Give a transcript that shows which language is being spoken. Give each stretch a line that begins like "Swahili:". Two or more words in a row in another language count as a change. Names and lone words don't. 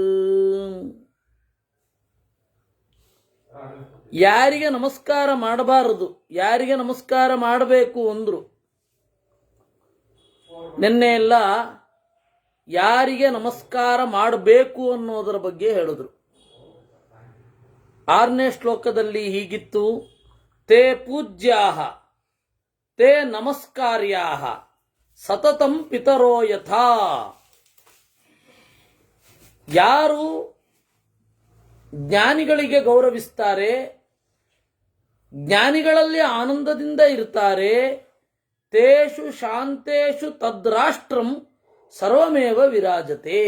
Kannada: ಯಾರಿಗೆ ನಮಸ್ಕಾರ ಮಾಡಬಾರದು, ಯಾರಿಗೆ ನಮಸ್ಕಾರ ಮಾಡಬೇಕು ಅಂದ್ರು. ನಿನ್ನೆ ಎಲ್ಲ ಯಾರಿಗೆ ನಮಸ್ಕಾರ ಮಾಡಬೇಕು ಅನ್ನೋದರ ಬಗ್ಗೆ ಹೇಳಿದ್ರು. 6ನೇ ಶ್ಲೋಕದಲ್ಲಿ ಹೀಗಿತ್ತು:
Sanskrit: ತೇ ಪೂಜ್ಯಾಹ ತೇ ನಮಸ್ಕಾರ್ಯಾಹ ಸತತಂ ಪಿತರೋ ಯಥಾ.
Kannada: ಯಾರು ಜ್ಞಾನಿಗಳಿಗೆ ಗೌರವಿಸ್ತಾರೆ, ಜ್ಞಾನಿಗಳಲ್ಲಿ ಆನಂದದಿಂದ ಇರ್ತಾರೆ,
Sanskrit: ತೇಷು ಶಾಂತೇಷು ತದ್ರಾಷ್ಟ್ರಂ ಸರ್ವಮೇವ ವಿರಾಜತೆ.